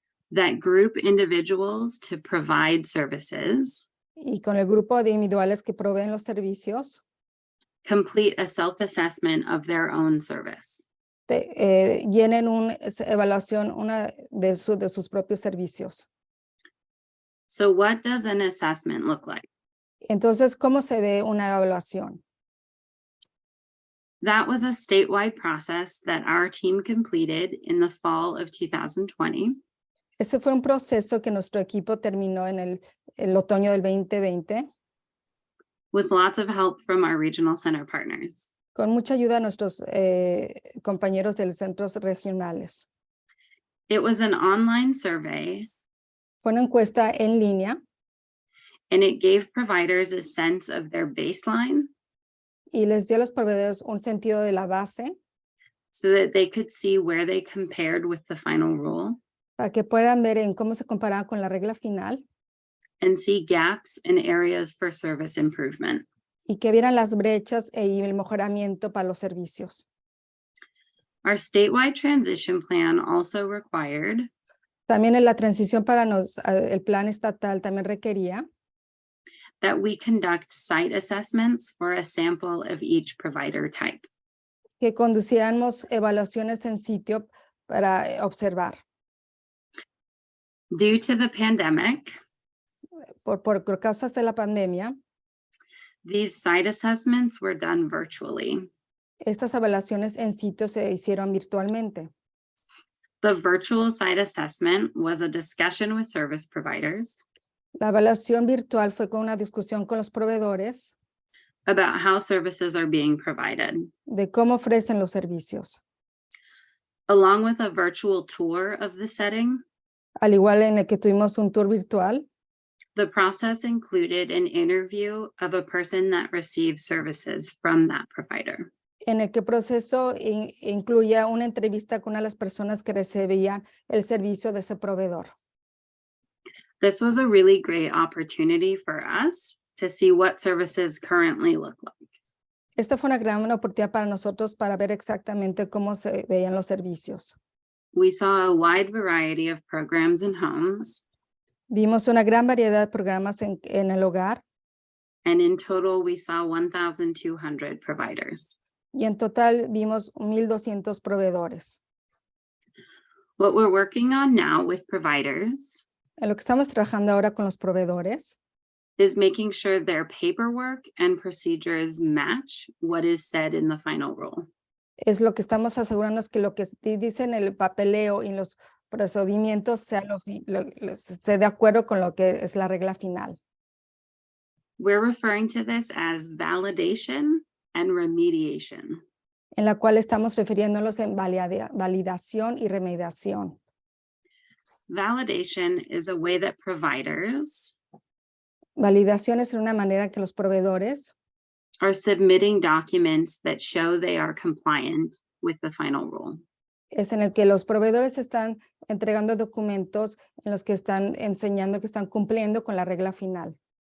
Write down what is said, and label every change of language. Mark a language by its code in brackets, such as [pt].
[en] that group individuals to provide services [es] y con el grupo de individuales que proveen los servicios [en] complete a self-assessment of their own service. [es] llenen una evaluación de sus propios servicios. [en] So what does an assessment look like? [es] Entonces, ¿cómo se ve una evaluación? [en] That was a statewide process that our team completed in the fall of 2020 [es] Ese fue un proceso que nuestro equipo terminó en el otoño del 2020 [en] with lots of help from our regional center partners. [es] con mucha ayuda de nuestros compañeros de los centros regionales. [en] It was an online survey, [es] Fue una encuesta en línea [en] and it gave providers a sense of their baseline [es] y les dio a los proveedores un sentido de la base [en] so that they could see where they compared with the final rule [es] para que puedan ver en cómo se comparaba con la regla final [en] and see gaps in areas for service improvement. [es] y que vieran las brechas y el mejoramiento para los servicios. [en] Our statewide transition plan also required [es] También en la transición para el plan estatal también requería [en] that we conduct site assessments for a sample of each provider type. [es] que conduciéramos evaluaciones en sitio para observar. [en] Due to the pandemic, [es] Por causas de la pandemia, [en] these site assessments were done virtually. [es] estas evaluaciones en sitio se hicieron virtualmente. [en] The virtual site assessment was a discussion with service providers [es] La evaluación virtual fue con una discusión con los proveedores [en] about how services are being provided, [es] de cómo ofrecen los servicios, [en] along with a virtual tour of the setting. [es] al igual en el que tuvimos un tour virtual. [en] The process included an interview of a person that received services from that provider. [es] En el que proceso incluía una entrevista con una de las personas que recibían el servicio de ese proveedor. [en] This was a really great opportunity for us to see what services currently look like. [es] Esta fue una gran oportunidad para nosotros para ver exactamente cómo se veían los servicios. [en] We saw a wide variety of programs and homes, [es] Vimos una gran variedad de programas en el hogar [en] and in total, we saw 1,200 providers. [es] y en total vimos 1,200 proveedores. [en] What we're working on now with providers [es] En lo que estamos trabajando ahora con los proveedores [en] is making sure their paperwork and procedures match what is said in the final rule. [es] es lo que estamos asegurándonos que lo que dice en el papeleo y en los procedimientos sea esté de acuerdo con lo que es la regla final. [en] We're referring to this as validation and remediation. [es] En la cual estamos refiriéndonos en validación y remediación. [en] Validation is a way that providers [es] Validación es una manera que los proveedores [en] are submitting documents that show they are compliant with the final rule. [es] es en el que los proveedores están entregando documentos en los que están enseñando que están cumpliendo con la regla final.